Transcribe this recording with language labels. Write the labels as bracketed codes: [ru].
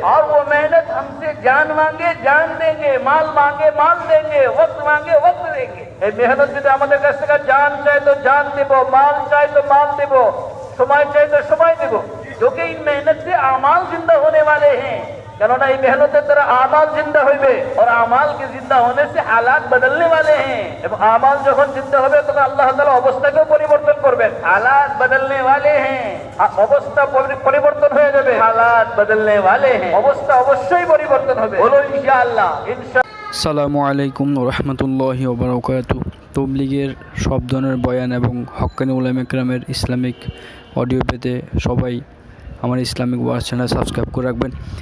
[hi] और वो मेहनत हमसे जान मांगे जान देंगे, माल मांगे माल देंगे, वक्त मांगे वक्त देंगे। [bn] এই মেহনত যদি আমাদের কাছ থেকে জান চাই তো জান দেব, মাল চাই তো মাল দেব, [hi] समय चाहे तो समय देव। जो कि इन मेहनत से आमाल जिंदा होने वाले हैं, [bn] কেননা এই মেহনতের দ্বারা আমাল জিন্দা হইবে, [hi] और আমাল के जिंदा होने से हालात बदलने वाले हैं। [bn] এবং আমাল যখন জিন্দা হবে তখন আল্লাহ তাআলা অবস্থাকেও পরিবর্তন করবেন। [hi] हालात बदलने वाले हैं, [bn] অবস্থা পরিবর্তন হয়ে যাবে, [hi] हालात बदलने वाले हैं, [bn] অবস্থা অবশ্যই পরিবর্তন হবে। বলো ইনশাআল্লাহ। আসসালামু আলাইকুম ওয়া রাহমাতুল্লাহি ওয়া বারাকাতুহু। তবলিগের সব ধরনের বয়ান এবং হক্কানি উলামা ইকরামের ইসলামিক অডিও পেতে সবাই আমার ইসলামিক ওয়াচ চ্যানেল সাবস্ক্রাইব করে রাখবেন।